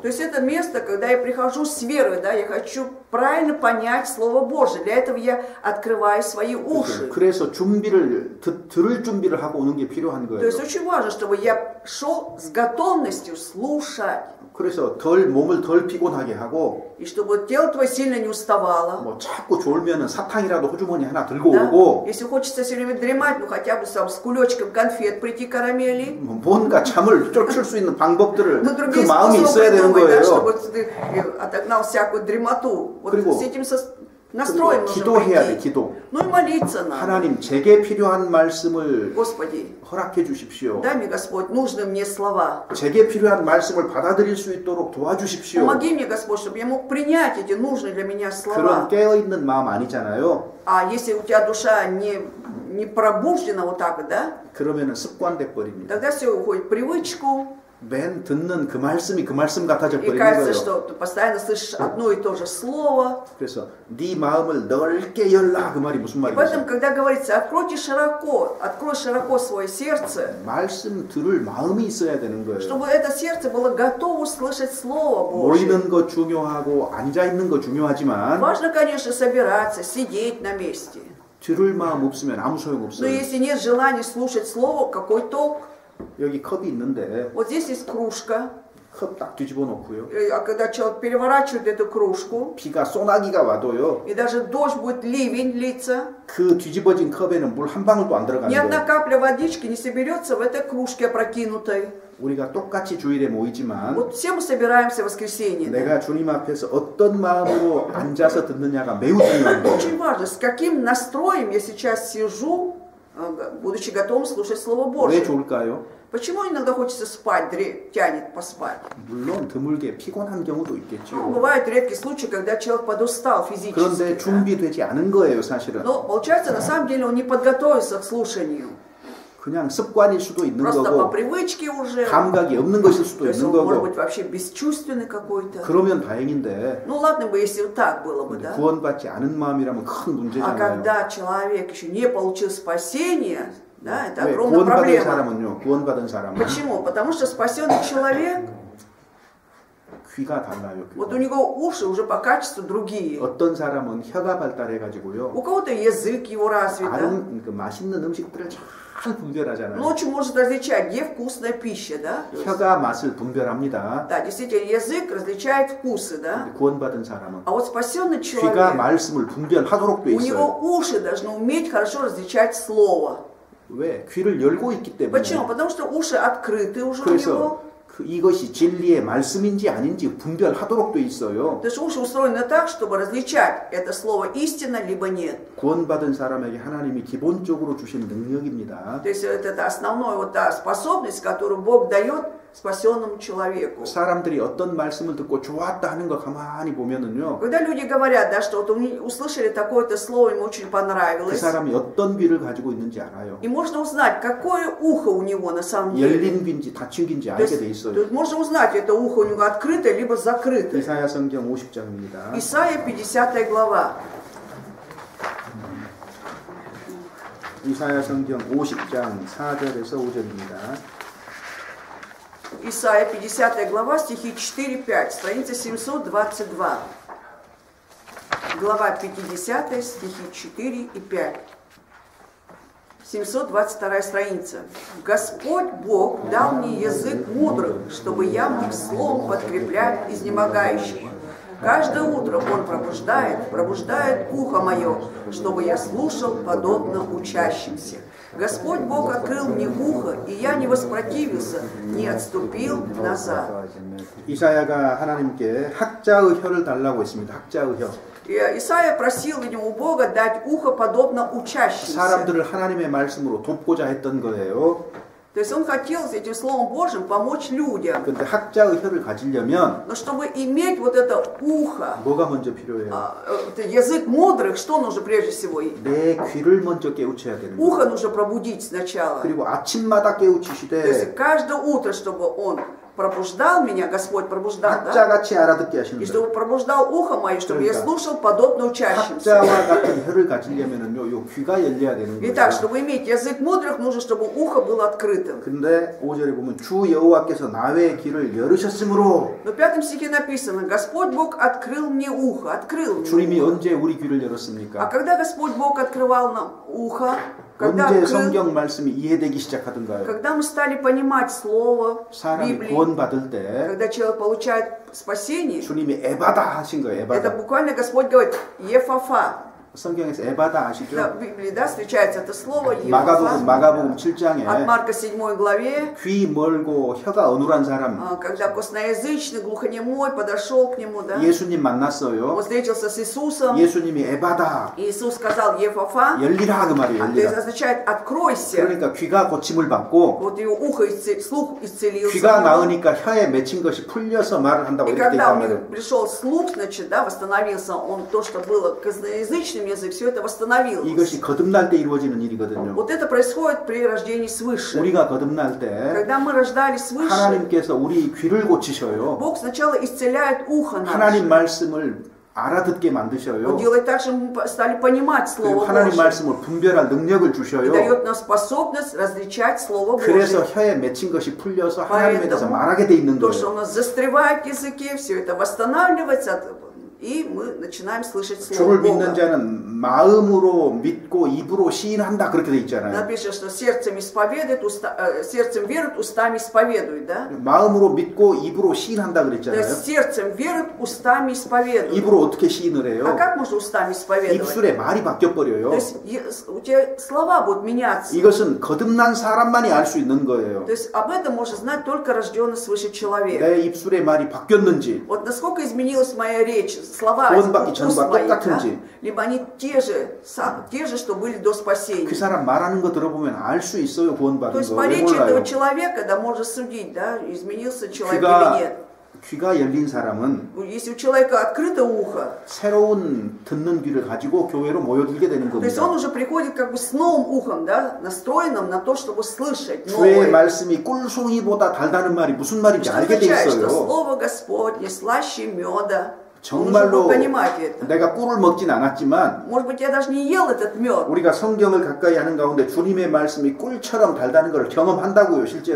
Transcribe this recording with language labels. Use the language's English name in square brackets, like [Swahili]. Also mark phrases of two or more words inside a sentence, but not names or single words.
[Russian] То есть это место, когда я прихожу с верой, да, я хочу правильно понять Слово Божие. Для этого я открываю свои уши. [Korean] 그래서 들을 준비를 하고 오는 게 필요한 [Russian] То [Korean] 거예요. [Russian] есть очень важно, чтобы я шел с готовностью слушать. [Korean] 그래서 몸을 덜 피곤하게 하고 [Russian] И чтобы тело твое сильно не уставало. [Korean] 뭐 자꾸 졸면은 사탕이라도 호주머니 하나 들고 [Russian] Да? [Korean] 오고 [Russian] Если хочется все время дремать, ну хотя бы сам с кулечком конфет прийти карамели. [Korean] 뭔가 잠을 쫓을 수 있는 방법들을 [Russian] Но [Korean] 그 [Russian] другие [Korean] 마음이 [Russian] способы [Korean] 있어야 되는 [Russian] придумать, да, [Korean] 거예요. [Russian] чтобы ты отогнал всякую дремоту. Вот [Korean] 그리고 [Russian] с этим настроем нужно [Korean] 기도해야 돼, [Russian] прийти. [Korean] 기도. [Russian] Ну и молиться надо. [Korean] 하나님, 제게 필요한 말씀을 [Russian] Господи, [Korean] 허락해 주십시오. [Russian] дай мне, Господь, нужны мне слова. [Korean] 제게 필요한 말씀을 받아들일 수 있도록 도와주십시오. [Russian] Помоги мне, Господь, чтобы я мог принять эти нужные для меня [Korean] 그런 [Russian] слова. [Korean] 깨어있는 마음 아니잖아요. [Russian] А если у тебя душа не пробуждена вот так вот, да, [Korean] 그러면은 습관돼 버립니다. [Russian] тогда все уходит в привычку. [Korean] 맨 듣는 그 말씀이 그 말씀 같아져 [Russian] И [Korean] 버리는 [Russian] кажется, [Korean] 거예요. [Russian] что ты постоянно слышишь одно и то же слово. [Korean] 그래서 네 마음을 넓게 열라 그 말이 무슨 [Russian] И поэтому, [Korean] 말이겠어요? [Russian] когда говорится, открой широко свое сердце, [Korean] 말씀 들을 마음이 있어야 되는 거예요. [Russian] чтобы это сердце было готово слышать Слово Божье. [Korean] 모이는 것 중요하고 앉아 있는 것 중요하지만 [Russian] Важно, конечно, собираться, сидеть на месте. [Korean] 들을 마음 없으면 아무 소용 [Russian] Но [Korean] 없어요. [Russian] если нет желания слушать Слово, какой толк? [Korean] 여기 컵이 있는데 [Russian] Вот здесь есть кружка. [Korean] 컵 딱 뒤집어 놓고요. [Russian] А когда человек переворачивает эту кружку, [Korean] 비가 소나기가 와도요. [Russian] и даже дождь будет, ливень литься, [Korean] 그 뒤집어진 컵에는 물 한 방울도 안 [Russian] ни [Korean] 들어가는 [Russian] одна [Korean] 거예요. [Russian] капля водички не соберется в этой кружке опрокинутой. [Korean] 우리가 똑같이 주일에 모이지만 [Russian] Вот все мы собираемся в воскресенье. Да? [Korean] 내가 주님 앞에서 어떤 마음으로 앉아서 듣느냐가 매우 중요한 거예요. [Russian] Очень важно, с каким настроем я сейчас сижу, будучи готовым слушать Слово [Korean] 왜 [Russian] Божье. [Korean] 좋을까요? [Russian] Почему иногда хочется спать, тянет поспать? [Korean] 물론 드물게 피곤한 경우도 [Russian] Ну, [Korean] 있겠죠. [Russian] бывают редкие случаи, когда человек подустал физически. [Korean] 그런데 [Russian] Да? [Korean] 준비되지 않은 거예요, 사실은. [Russian] Но получается, на самом деле он не подготовился к слушанию. [Korean] 그냥 습관일 수도 있는 [Russian] Просто по [Korean] 거고 [Russian] привычке уже. [Korean] 감각이 없는 것일 수도 [Russian] То есть [Korean] 있는 [Russian] он может [Korean] 거고 [Russian] быть вообще бесчувственный какой-то. [Korean] 그러면 다행인데 [Russian] Ну ладно бы, если вот так было бы, да? [Korean] 구원받지 않은 마음이라면 큰 [Russian] А [Korean] 문제잖아요. [Russian] когда человек еще не получил спасения, да, это [Korean] 왜? [Russian] огромная [Korean] 구원받은 [Russian] проблема. [Korean] 사람은요. 구원받은 사람은 [Russian] Почему? Потому что спасенный человек, [Korean] 귀가 달라요. [Russian] вот у [Korean] 귀가. [Russian] него уши уже по качеству другие. [Korean] 어떤 사람은 혀가 발달해가지고요. [Russian] У кого-то язык его развит, да? [Korean] 그 맛있는 음식들을 잘 분별하잖아요. [Russian] Ночью может различать, где вкусная пища, да? То есть, [Korean] 혀가 맛을 분별합니다. [Russian] да, действительно, язык различает вкусы, да? [Korean] 근데 구원받은 사람은 [Russian] А вот спасенный [Korean] 귀가 [Russian] человек, [Korean] 말씀을 분별하도록 돼 [Russian] у него [Korean] 있어요. [Russian] уши должны уметь хорошо различать слово. [Korean] 왜? 귀를 열고 있기 때문에. [Russian] Почему? Потому что уши открыты уже у [Korean] 그래서 [Russian] него. [Korean] 이것이 진리의 말씀인지 아닌지 분별하도록 돼 있어요. [Russian] То есть уши устроены так, чтобы различать, это слово истина, либо нет. [Korean] 구원받은 사람에게 하나님이 기본적으로 주신 능력입니다. [Russian] То есть это основная вот та способность, которую Бог дает спасенному человеку. [Korean] 사람들이 어떤 말씀을 듣고 좋았다 하는 거 가만히 보면은요. [Russian] Когда люди говорят, да, что вот услышали такое-то слово, им очень [Korean] 그 [Russian] понравилось. [Korean] 사람이 어떤 귀를 가지고 있는지 알아요. [Russian] И можно узнать, какое ухо у него на самом деле. [Korean] 열린 귀인지 닫힌 귀인지 알게 돼 있어요. [Russian] То есть можно узнать, это ухо у него открытое, либо закрытое. [Korean] 이사야 성경 50장입니다. [Russian] Исайя 50 глава. [Korean] 이사야 성경 50장 4절에서 5절입니다. [Russian] Исайя 50 глава, стихи 4-5, страница 722. Глава 50, стихи 4 и 5. 722 страница. Господь Бог дал мне язык мудрых, чтобы я мог словом подкреплять изнемогающих. Каждое утро Он пробуждает ухо мое, чтобы я слушал подобно учащимся. Господь Бог открыл мне ухо, и я не воспротивился, не отступил назад. [Korean] 이사야가 하나님께 학자의 혀를 달라고 했습니다. 학자의 혀. [Russian] Исайя просил, видимо, у Бога дать ухо подобно учащимся. [Korean] 사람들을 하나님의 말씀으로 돕고자 했던 거예요. [Russian] То есть он хотел этим Словом Божьим помочь людям. [Korean] 근데 학자의 혀를 가지려면 [Russian] Но чтобы иметь вот это ухо, [Korean] 뭐가 먼저 필요해요? [Russian] язык мудрых, что нужно прежде всего? [Korean] 내 귀를 먼저 깨우쳐야 되는 거예요. [Russian] Ухо нужно пробудить сначала. [Korean] 그리고 아침마다 [Russian] То есть [Korean] 깨우치시되 [Russian] каждое утро, чтобы он пробуждал меня, Господь пробуждал, да? [Korean] 학자같이 알아듣게 [Russian] И [Korean] 하시는 [Russian] чтобы [Korean] 거예요. [Russian] пробуждал ухо мое, чтобы я слушал подобно учащимся. [Korean] 학자와 같은 혀를 가지려면은요, 요 귀가 열려야 되는 거예요. [Russian] Итак, чтобы иметь язык мудрых, нужно, чтобы ухо было открытым. [Korean] 근데 5절에 보면 주 여호와께서 나의 귀를 열으셨으므로 [Russian] Но в 5 стихе написано, Господь Бог открыл мне ухо, открыл [Korean] 주님이 [Russian] мне ухо. [Korean] 언제 우리 귀를 [Russian] А [Korean] 열었습니까? [Russian] когда Господь Бог открывал нам ухо, когда [Korean] 언제 [Russian] открыл, [Korean] 성경 말씀이 이해되기 시작하던가요? [Russian] когда мы стали понимать Слово [Korean] 사람이 [Russian] Библии, [Korean] 구원받을 때 [Russian] когда человек получает спасение, [Korean] 주님이 에바다 하신 거예요. [Russian] это [Korean] 에바다. [Russian] буквально Господь говорит «Ефафа». [Korean] 성경에서 에바다 [Russian] Да, [Korean] 아시죠? [Russian] в Библии, да, встречается это слово [Korean] 마가복음 [Russian] «Ефафа». [Korean] 7장에 [Russian] От Марка 7 главе, [Korean] 귀 멀고 혀가 어눌한 사람 [Russian] когда косноязычный, глухонемой подошел к нему, да, [Korean] 예수님 만났어요. [Russian] он встретился с Иисусом, [Korean] 예수님이 에바다 [Russian] Иисус сказал «Ефафа», [Korean] 열리라 그 말이에요. [Russian] то есть [Korean] 열리라. [Russian] означает «откройся». [Korean] 그러니까 귀가 고침을 받고 [Russian] Вот его ухо, слух исцелился. [Korean] 귀가 나으니까 혀에 맺힌 것이 풀려서 말을 한다고 [Russian] И [Korean] 이렇게 돼 [Russian] когда у [Korean] 있단 [Russian] него [Korean] 말이에요. [Russian] пришел слух, значит, да, восстановился он, то, что было косноязычным язык, все это восстановилось. [Korean] 이것이 거듭날 때 이루어지는 일이거든요. [Russian] Вот это происходит при рождении свыше. [Korean] 우리가 거듭날 때 [Russian] Когда мы рождались свыше, [Korean] 하나님께서 우리 귀를 고치셔요. [Russian] Бог сначала исцеляет ухо [Korean] 하나님 [Russian] наше. [Korean] 말씀을 알아듣게 만드셔요. [Russian] Он делает так, что мы стали понимать [Korean] 그리고 [Russian] Слово [Korean] 하나님 [Russian] Божье. [Korean] 말씀을 분별할 능력을 [Russian] И [Korean] 주셔요. [Russian] дает нам способность различать Слово [Korean] 그래서 [Russian] Божье. [Korean] 혀에 맺힌 것이 풀려서 하나님에 대해서 말하게 돼 있는 [Russian] То, что [Korean] 거예요. [Russian] у нас застревает в языке, все это восстанавливается, и мы начинаем слышать Слово [Korean] 주를 믿는 [Russian] Бога. [Korean] 자는 마음으로 믿고 입으로 시인한다 그렇게 돼 있잖아요. [Russian] Напишет, что сердцем исповедует, сердцем верует, устами исповедует, да? [Korean] 마음으로 믿고 입으로 시인한다 [Russian] То [Korean] 그랬잖아요. [Russian] есть сердцем верует, устами исповедует. [Korean] 입으로 어떻게 시인을 [Russian] А [Korean] 해요? [Russian] как можно устами исповедовать? [Korean] 입술에 말이 바뀌어 [Russian] То [Korean] 버려요. [Russian] есть у тебя слова будут меняться. [Korean] 이것은 거듭난 사람만이 알 수 있는 거예요. [Russian] То есть об этом может знать только рожденный свыше человек. [Korean] 내 입술에 말이 바뀌었는지, [Russian] Вот насколько изменилась моя речь, слова [Korean] 구원받기 [Russian] уст [Korean] 전과 [Russian] моих, да? [Korean] 똑같은지. [Russian] Либо они те же, что были до спасения. [Korean] 그 사람 말하는 거 들어보면 알 수 있어요. [Russian] То [Korean] 구원받은 [Russian] есть [Korean] 거. [Russian] по [Korean] 왜 [Russian] речи этого [Korean] 몰라요? [Russian] человека, да, можно судить, да, изменился человек или нет. [Korean] 귀가 열린 사람은 [Russian] Если у человека открыто ухо, [Korean] 새로운 듣는 귀를 가지고 교회로 모여들게 되는 [Russian] то есть он [Korean] 겁니다. [Russian] уже приходит как бы с новым ухом, да, настроенным на то, чтобы слышать [Korean] 주의 [Russian] новое. [Korean] 말씀이 꿀송이보다 달다는 말이 무슨 말인지 [Russian] Что [Korean] 알게 돼 [Russian] означает, что [Korean] 있어요. [Russian] Слово Господне слаще меда. [Korean] 정말로 [Russian] Нужно понимать это. [Korean] 내가 꿀을 먹진 않았지만 [Russian] Может быть, я даже не ел этот мед. [Korean] 우리가 성경을 가까이 하는 가운데 주님의 말씀이 꿀처럼 달다는 걸 경험한다고요, 실제로.